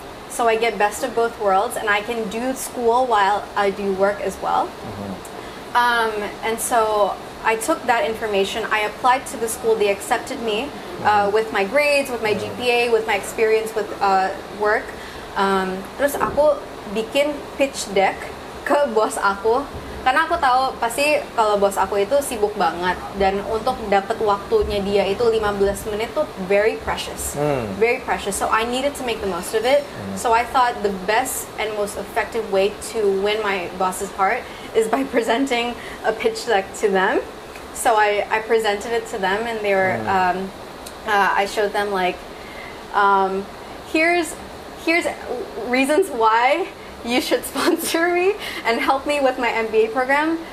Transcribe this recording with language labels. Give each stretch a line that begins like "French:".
English: So I get best of both worlds, and I can do school while I do work as well. And so I took that information, I applied to the school, they accepted me with my grades, with my GPA, with my experience with work.
Indonesian: Terus aku bikin pitch deck ke bos aku, karena aku tahu pasti kalau bos aku itu sibuk banget, dan untuk dapat waktunya dia itu 15 menit tuh
English: very precious. Very precious. So I needed to make the most of it. So I thought the best and most effective way to win my boss's heart is by presenting a pitch deck to them. So I presented it to them, and they were I showed them like here's reasons why you should sponsor me and help me with my MBA program.